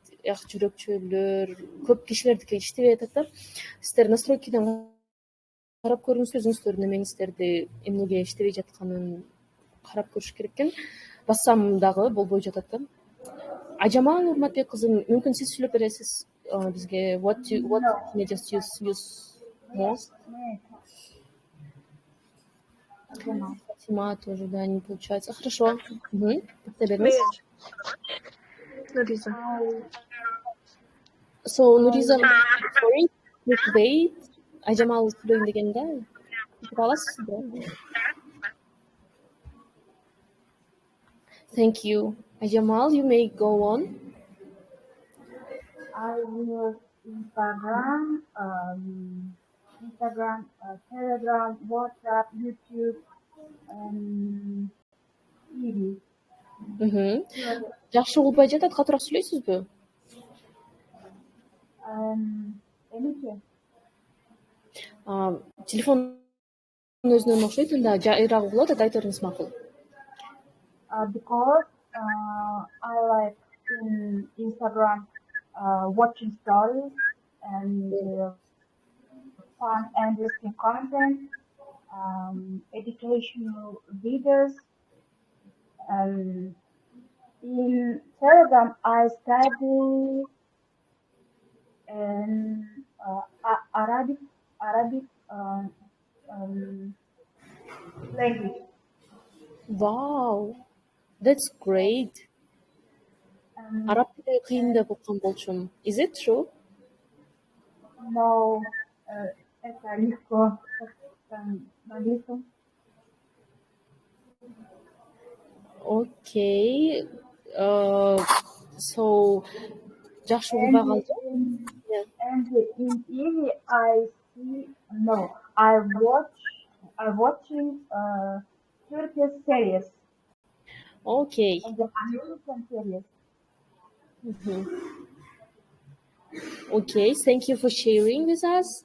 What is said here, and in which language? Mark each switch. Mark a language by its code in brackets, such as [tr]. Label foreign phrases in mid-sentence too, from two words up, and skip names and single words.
[ky] Ак жүрөкчөлөр, көп кишилердики иштебей атат да. Сиздер настройкиден карап көрүңүздөр, өзүңүздөрдүн эмеңиздерди эмнеге иштебей жатканын карап көрүш керек экен. Бассам дагы болбой жатат да. Айжамал Нурматбек кызы, мүмкүн сиз сүйлөп бересиз бизге. [en] What can you just use most? [ru] Фатима тоже, да, не получается. Хорошо. Нуриза. [en] So, Nuriza, sorry, please wait. [ky] Айжамал сүйлөйүн дегенде. Аласыз да? [en] Thank you. Айжамал, you may go on. I use Instagram, Telegram, WhatsApp, YouTube, and TV. [ky] Жакшы угулбай жатат, катуураак сүйлөйсүзбү? Эмнече? Телефон өзүнөн окшойт, анда жайыраак угулат, айта макул. [en] Because I like in Instagram watching stories and fun and interesting content, educational videos. In Telegram, I study Arabic language. Wow, that's great. [ky] Arab тили кыйын деп уккан болчумун. [en] Is it true? No, [ru] это легко. [en] Okay. So, [ky] жакшы угулбай калды. [en] And in TV, I watching Turkish series. Okay. And the American series. Okay, thank you for sharing with us.